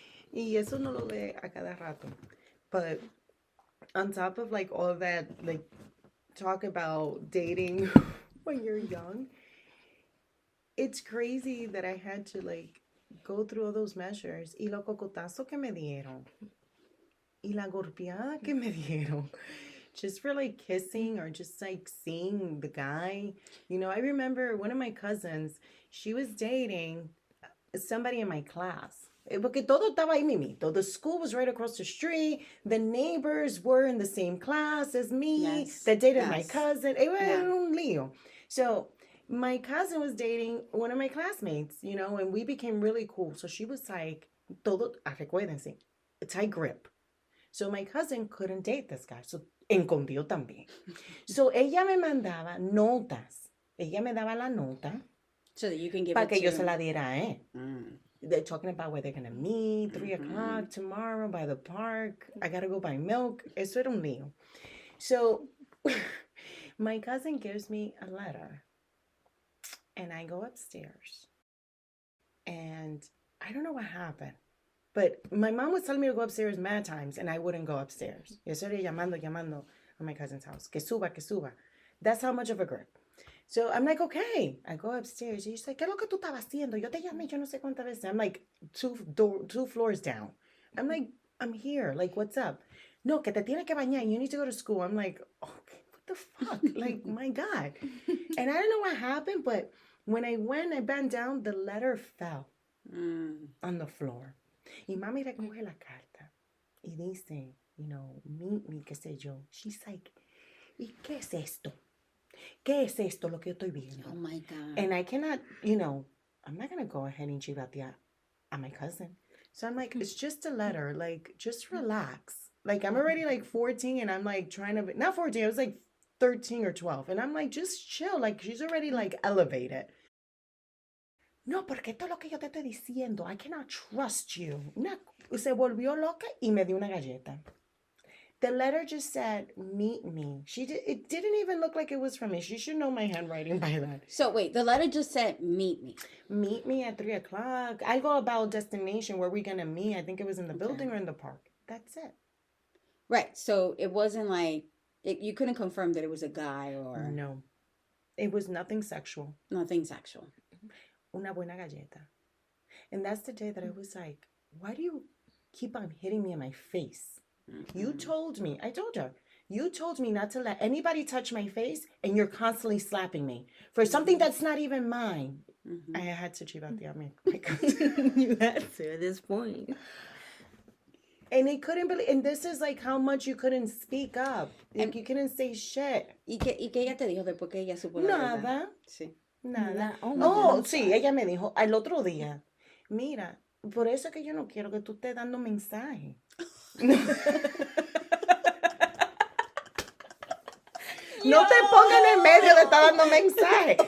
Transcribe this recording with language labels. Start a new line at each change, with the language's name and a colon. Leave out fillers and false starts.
Spanish: Y eso no lo ve a cada rato.
English: But on top of all of that, talk about dating when you're young, it's crazy that I had to go through all those measures.
Spanish: Y lo cocotazo que me dieron. Y la golpeada que me dieron.
English: Just for kissing or just seeing the guy. I remember one of my cousins, she was dating somebody in my class.
Spanish: Porque todo estaba ahí mimito.
English: The school was right across the street. The neighbors were in the same class as me. Yes. That dated my cousin.
Spanish: Era un lío.
English: So my cousin was dating one of my classmates, and we became really cool. So she was like, recuérdense, a tight grip. So my cousin couldn't date this guy.
Spanish: So escondió también. So ella me mandaba notas. Ella me daba la nota.
English: So that you can give
Spanish: para
English: it
Spanish: que
English: to
Spanish: yo se la diera a él.
English: They're talking about where they're going to meet, 3 o'clock tomorrow by the park. I got to go buy milk.
Spanish: Eso era un lío.
English: So my cousin gives me a letter. And I go upstairs. And I don't know what happened. But my mom was telling me to go upstairs mad times. And I wouldn't go upstairs.
Spanish: Yo estoy llamando a
English: my cousin's house.
Spanish: Que suba.
English: That's how much of a grip. So I'm like, okay. I go upstairs. She's like,
Spanish: ¿qué es lo que tú estabas haciendo? Yo te llamé, yo no sé cuántas veces.
English: I'm like, two floors down. I'm like, I'm here. What's up?
Spanish: No, que te tiene que bañar.
English: You need to go to school. I'm like, okay, what the fuck? My God. And I don't know what happened, but When I went, I bent down, the letter fell on the floor.
Spanish: Y mami recoge la carta y dice,
English: meet me,
Spanish: qué sé yo.
English: She's like,
Spanish: ¿y qué es esto? ¿Qué es esto lo que yo estoy viendo?
English: Oh my God. And I cannot, I'm not going to go ahead and chivatear at my cousin. So I'm like, it's just a letter. Like, just relax. Like, I'm already like 14 and I'm like trying to, not 14, I was like 13 or 12. And I'm like, just chill. Like, she's already like elevated.
Spanish: No, porque esto es lo que yo te estoy diciendo.
English: I cannot trust you.
Spanish: Se volvió loca y me dio una galleta.
English: The letter just said, meet me. It didn't even look like it was from me. She should know my handwriting by that. So wait, the letter just said, meet me. Meet me at 3:00. I go about destination where we're going to meet. I think it was in the building or in the park. That's it. Right. So it wasn't like, you couldn't confirm that it was a guy or... No. It was nothing sexual. Nothing sexual.
Spanish: Una buena galleta.
English: And that's the day that I was like, why do you keep on hitting me in my face? You told me, I told her, you told me not to let anybody touch my face, and you're constantly slapping me for something that's not even mine. I had to chivatear me. You had to at this point. And they couldn't believe, and this is like how much you couldn't speak up. Like, you couldn't say shit.
Spanish: ¿Y qué ella te dijo después que ella supo la verdad? Nada. Sí. Nada. Oh, sí, ella me dijo al otro día, mira, por eso es que yo no quiero que tú estés dando mensajes. No te pongan en medio de estar dando mensajes.